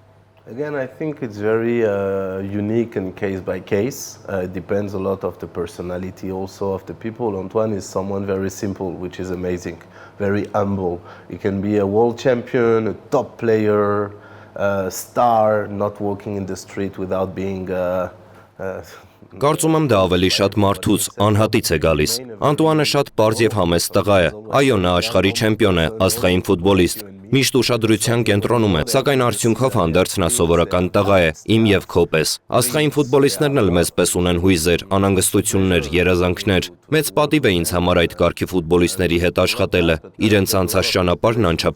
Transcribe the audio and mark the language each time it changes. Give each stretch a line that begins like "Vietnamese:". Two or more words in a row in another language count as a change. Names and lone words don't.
English: Again, I think it's very unique and case by case. It depends a lot of the personality also of the people. Antoine is someone very simple, which is amazing, very humble. He can be a world champion, a top player, a star, not walking in the street without being
Armenian: Կարծում եմ դա ավելի շատ մարդուց, անհատից է գալիս։ Անտուանը շատ պարզ եւ համեստ տղա է։ Այո, նա աշխարհի չեմպիոն է, աստղային ֆուտբոլիստ։ Միշտ ուշադրության կենտրոնում է, սակայն արդյունքով հանդերձ նա սովորական տղա է, իմ եւ քո պես։ Աստղային ֆուտբոլիստներն էլ մեզ պես ունեն հույզեր, անհանգստություններ, երազանքներ։ Մեծ պատիվ է ինձ համար այդ կարգի ֆուտբոլիստների հետ աշխատելը։ Իրենց անցած ճանապարհն անչափ